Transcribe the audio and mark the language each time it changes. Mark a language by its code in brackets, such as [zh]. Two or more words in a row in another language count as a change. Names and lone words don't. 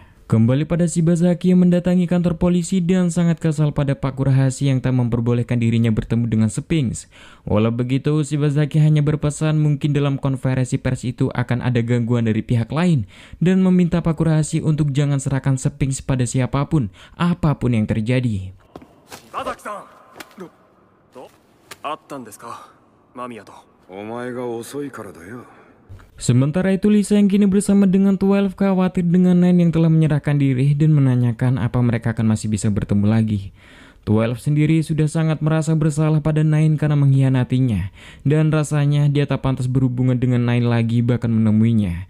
[id] Kembali pada Shibazaki yang mendatangi kantor polisi dan sangat kesal pada Pak Kurahashi yang tak memperbolehkan dirinya bertemu dengan Sphinx. Walau begitu, Shibazaki hanya berpesan mungkin dalam konferensi pers itu akan ada gangguan dari pihak lain dan meminta Pak Kurahashi untuk jangan serahkan Sphinx pada siapapun, apapun yang terjadi. [ja] Shibazaki-san! あったんですか、間宮と。お前が遅いからだよ。 [id] Sementara itu Lisa yang kini bersama dengan 12 khawatir dengan Nine yang telah menyerahkan diri dan menanyakan apa mereka akan masih bisa bertemu lagi. 12 sendiri sudah sangat merasa bersalah pada Nine karena mengkhianatinya dan rasanya dia tak pantas berhubungan dengan Nine lagi bahkan menemuinya.